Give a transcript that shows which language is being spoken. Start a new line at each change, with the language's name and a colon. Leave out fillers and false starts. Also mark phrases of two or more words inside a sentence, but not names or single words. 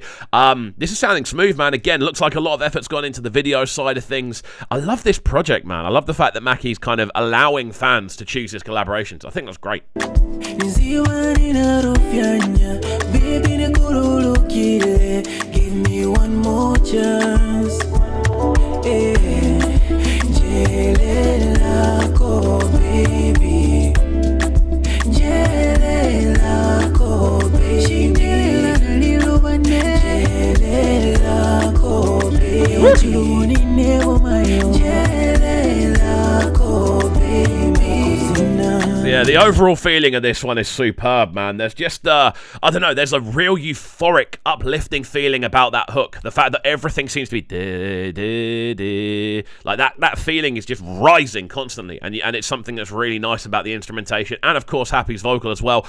English: This is sounding smooth, man. Again, looks like a lot of effort's gone into the video side of things. I love this project, man. I love the fact that Macky's kind of allowing fans to choose his collaborations. I think that's great. Give me one more chance.
Bemba: Njelelako, baby. Njelelako, baby. Njelelako,
English: Yeah, the overall feeling of this one is superb, man. There's just, I don't know, there's a real euphoric, uplifting feeling about that hook. The fact that everything seems to be like that feeling is just rising constantly, and it's something that's really nice about the instrumentation, and of course Happy's vocal as well.